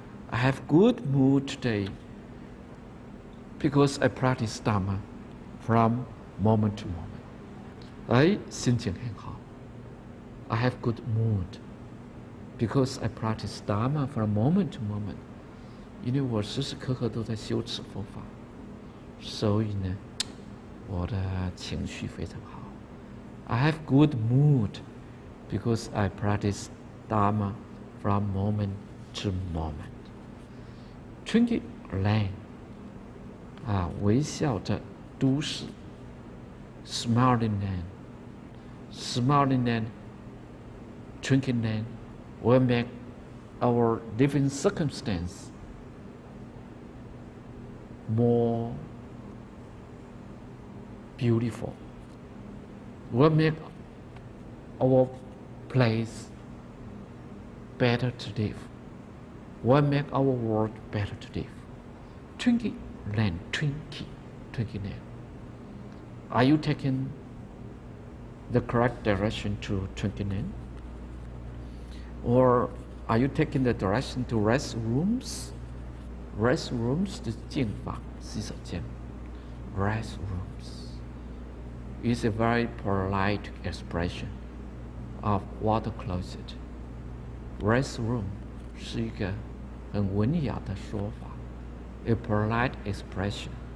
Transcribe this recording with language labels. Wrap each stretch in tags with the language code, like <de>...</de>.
<en>I have good mood today because I practice Dharma from moment to moment.</en> <zh>哎，心情很好。</zh> <en>I have good mood because I practice Dharma from moment to moment.</en> <zh>因为我时时刻刻都在修持佛法，所以呢，我的情绪非常好。</zh> <en>I have good mood because I practice Dharma from moment to moment. Twinkle Land 啊，</en> <zh>微笑着都市</zh> <en>，Smiling Land, Smiling Land, Twinkle Land will make our living circumstance more beautiful. Will make our place better to live. Will make our world better to live. Twinkle Land, Twinkle Land. Are you taking the correct direction to Twinkle Land? Or are you taking the direction to restrooms?</en> <zh>Restrooms 就是净房，洗手间。</zh> <en>Restrooms is a very polite expression of water closet.</en> <zh>Restroom 是一个很文雅的说法 ，</zh> <en>a polite expression.</en>